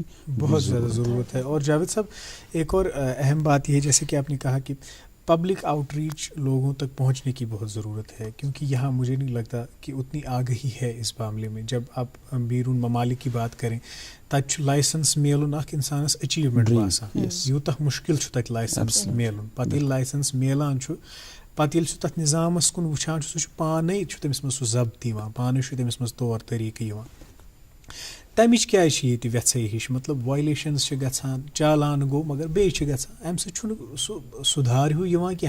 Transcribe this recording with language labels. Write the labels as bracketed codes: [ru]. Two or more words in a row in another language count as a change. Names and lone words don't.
[ur] بہت زیادہ ضرورت ہے. اور جاوید صاحب ایک اور اہم بات یہ ہے جیسے کہ آپ نے کہا کہ [en] public outreach [ur] لوگوں تک پہنچنے کی بہت ضرورت ہے, کیونکہ یہاں مجھے نہیں لگتا کہ اتنی آگہی ہے اس معاملے میں. جب آپ بیرون ممالک کی بات کریں تب [ks] لائسنس میلن اخ انسانس اچیومنٹ باسان, یوتہ مشکل تک لائسنس میلن. پتہ ییٚلہِ لائسنس میلان پتہ ییٚلہِ سُہ تتھ نظامس کُن وٕچھان سُہ چھُ پانے تٔمِس منٛز سُہ ضبط یِوان, پانے چھُ تٔمِس منٛز طور طریقہٕ یِوان. تمِچ کیٛازِ چھِ ییٚتہِ ویژھے ہِش, مطلب وایلیشنز چھِ گژھان, چالان گوٚو مگر بیٚیہِ چھِ گژھان, اَمہِ سۭتۍ چھُنہٕ سُہ سُدھار ہیوٗ یِوان کینٛہہ.